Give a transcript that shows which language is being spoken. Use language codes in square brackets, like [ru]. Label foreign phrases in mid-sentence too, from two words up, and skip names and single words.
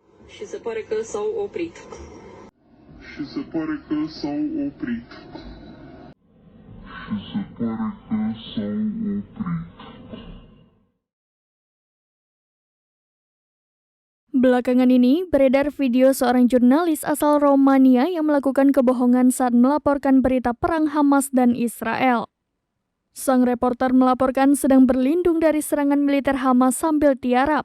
[ro] Și se pare că s-au oprit. Și se pare că s-au oprit. Și se pare că s-au oprit. [id] Belakangan ini, beredar video seorang jurnalis asal Romania yang melakukan kebohongan saat melaporkan berita perang Hamas dan Israel. Sang reporter melaporkan sedang berlindung dari serangan militer Hamas sambil tiarap.